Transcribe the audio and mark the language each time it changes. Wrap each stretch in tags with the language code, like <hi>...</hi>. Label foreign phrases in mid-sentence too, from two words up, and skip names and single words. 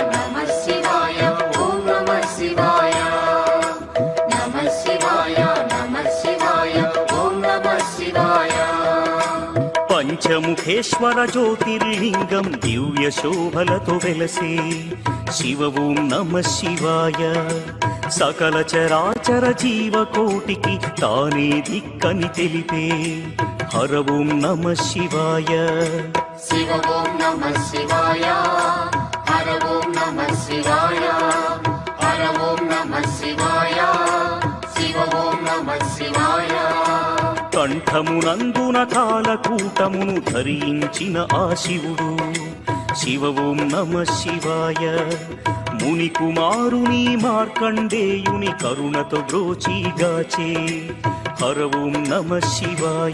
<sa>ॐ नमः शिवाय नमः शिवाय ॐ नमः शिवाय</sa> <te>పంచముఖేశ్వర జ్యోతిర్లింగం దివ్య శోభలతో వెలసే శివ</te> <sa>ఓం నమ శివాయ</sa> <te>సకల చరాచర జీవకోటికి తానే దిక్కని తెలిపే హర</te> <sa>ఓం నమ శివాయ शिव ॐ नमः शिवाय हर ॐ नमः शिवाय हर ॐ नमः शिवाय शिव ॐ नमः शिवाय</sa> <te>కంఠమునందున కాలకూటమును ధరించిన ఆ శివుడు శివ</te> <sa>ఓం నమ శివాయ</sa> <te>ముని కుమారుని మార్కండేయుని కరుణతో బ్రోచిగాచే హర</te> <sa>ఓం నమ శివాయ</sa>